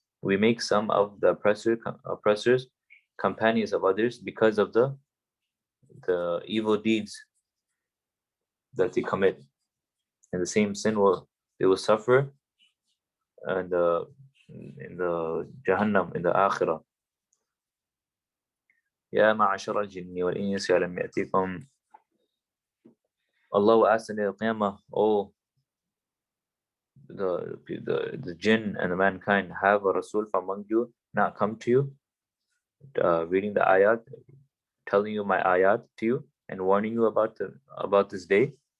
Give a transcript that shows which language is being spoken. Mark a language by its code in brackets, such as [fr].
[en] We make some of the oppressors companions of others because of the evil deeds that they commit. And the same sin they will suffer and in the Jahannam, in the Akhirah. [ar] يا معشر الجن والإنس ألم يأتكم. [en] Allah will ask in the Qiyamah, oh, the jinn and the mankind, have a Rasul from among you not come to you, reading the ayat, telling you my ayat to you, and warning you about this day.